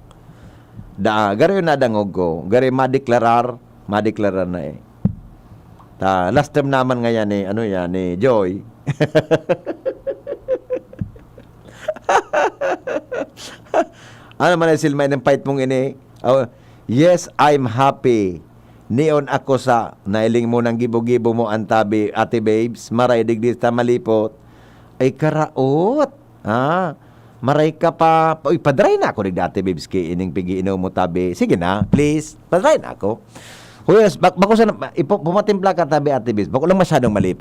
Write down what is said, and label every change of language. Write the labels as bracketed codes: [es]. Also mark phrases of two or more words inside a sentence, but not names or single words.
[bik] Gari na dangog ko. Gari ma-deklarar na eh. Last term naman nga yan ni, ano yan, ni Joy. Ano man ang silmay ng fight mong ini? [en] Oh, yes, I'm happy. [bik] Niyon ako sa nailing mo ng gibo-gibo mo antabi, ate babes. Maray digdi ta malipot. Ay karaot. Maray ka pa. Uy, padry na ako digdi ate babes kay ining pigi mo tabi. Sige na, please. Padry na ako. Huyos, bako sa pumatimpla ka tabi ate babes. Bako lang masyadong malipot.